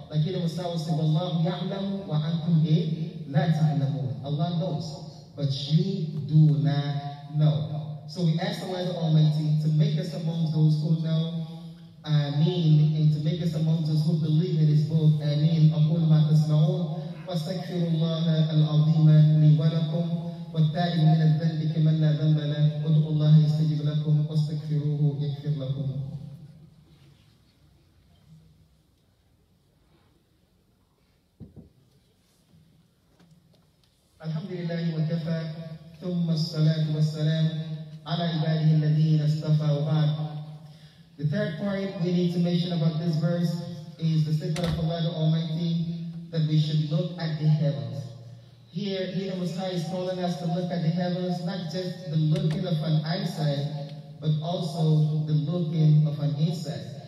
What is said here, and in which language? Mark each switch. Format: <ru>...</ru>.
<en>Like the Messiah will say,</en> <ar>وَاللَّهُ يَعْلَمُ وَأَنْتُمْ لَا تَعْلَمُونَ.</ar> <en>Allah knows, but you do not know. So we ask Allah the Almighty to make us among those who know, Ameen, and to make us among those who believe in His book. Ameen.</en> <ar>أقول ما تسمعون واستغفر الله العظيم لي ولكم والتائب من الذنب كمن لا ذنب له وادعوا الله يستجب لكم واستغفروه يغفر لكم. الحمد لله وكفى ثم الصلاة والسلام على عباده الذين اصطفى وبعد.</ar> <en>The third point we need to mention about this verse is the statement of Allah the Almighty that we should look at the heavens. Here, He the Most High is calling us to look at the heavens, not just the looking of an eyesight, but also the looking of an insight.</en>